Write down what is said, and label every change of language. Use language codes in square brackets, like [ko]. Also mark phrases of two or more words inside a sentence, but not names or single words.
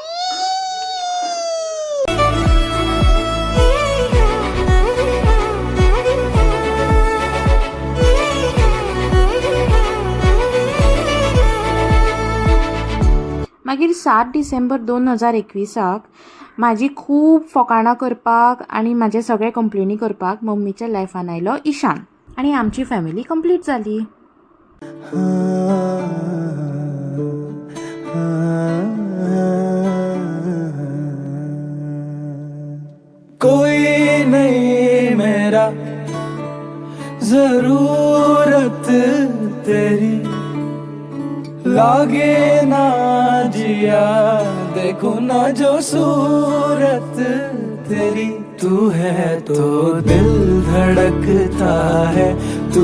[kok] मागीर 7 डिसेंबर 2021 म्हाजी खूब फकाणां करपाक आनी म्हाजे सगळे कंप्लेनी करपाक मम्मीच्या लायफान आयलो ईशान आनी आमची [en] family complete [kok] जाली. [hi] कोई नहीं मेरा जरूरत तेरी लागे ना जिया देखो ना जो सूरत तेरी तू है तो दिल धड़कता है तू